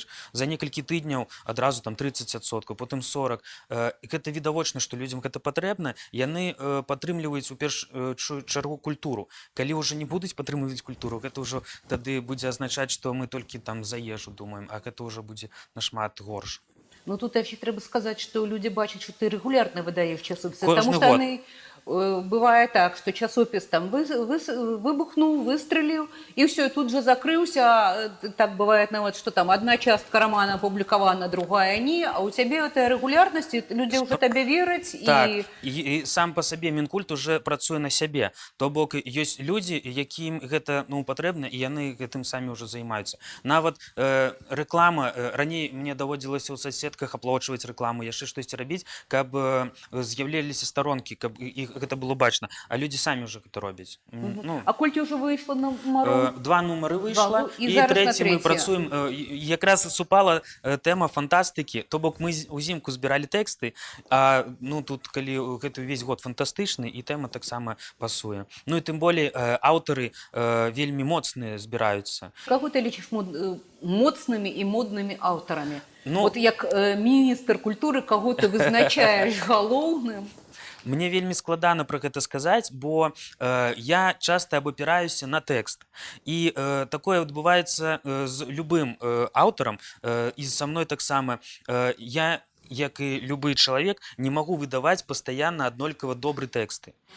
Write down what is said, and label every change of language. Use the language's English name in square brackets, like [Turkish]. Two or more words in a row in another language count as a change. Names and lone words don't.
[Belarusian] За некалькі тыдняў адразу там 30%, потым 40. І гэта відавочна, што людзям гэта патрэбна. Яны падтрымліваюць у першую чаргу культуру. Калі ўжо не будуць падтрымліваць культуру, гэта ўжо тады будзе азначаць, што мы толькі там за ежу думаем, а гэта ўжо будзе нашмат горш. [Ukrainian] Ну тут ще треба сказати, що люди бачать, що ти регулярно видаєш часописи. Кожний Тому що год. вони, буває так, що часопис там вибухнув, вистрілив, і все, і тут же закрився. Так буває навіть, що там одна частка романа опублікована, другая ні, а у тебе це регулярність, і люди вже тобі вірять. [Belarusian] Так, і сам по сабе Мінкульт уже працуе на сябе. То бок ёсць людзі, якім гэта патрэбна, і яны гэтым самі ўжо займаюцца. Нават рэклама, раней мне даводзілася ў соцсетках аплачваць рэкламу, яшчэ штосьці рабіць, каб з'яўляліся старонкі, каб іх гэта было бачна. А людзі самі ўжо гэта робяць. А колькі ўжо выйшла нумараў? 2 нумары выйшла, І і зараз на трэці мы трэці. працуем. Якраз супала тэма фантастыкі, то бок мы узімку збіралі тэксты, а тут, калі гэты ўвесь год фантастычны, і тэма таксама пасуе. Ну і тым болей аўтары вельмі моцныя збіраюцца. [Ukrainian] Кого ты лічиш моцними і модними авторами? Ну, От як міністр культури, кого ти визначаєш галоўным? [Belarusian] Мне вельмі складана пра гэта сказаць, бо я часта абапіраюся на тэкст. І такое адбываецца з любым аўтарам, і са мной таксама. Я, як і любы чалавек, не магу выдаваць пастаянна аднолькава добры тэксты.